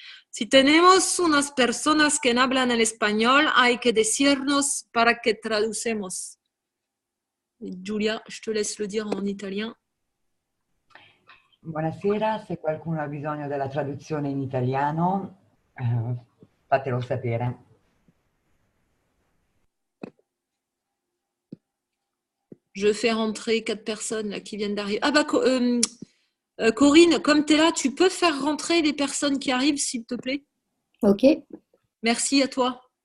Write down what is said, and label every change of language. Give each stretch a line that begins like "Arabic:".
Spanish: Si tenemos unas personas que hablan el español, hay que decirnos para que traducemos.
French: Giulia, je te laisse le dire en italien.
Italian: Buonasera, se qualcuno ha bisogno della traduzione in italiano, fatelo sapere.
French: Je fais rentrer 4 personnes là, qui viennent d'arriver. Ah Corinne, comme tu es là, tu peux faire rentrer les personnes qui arrivent, s'il te plaît? Ok. Merci à toi.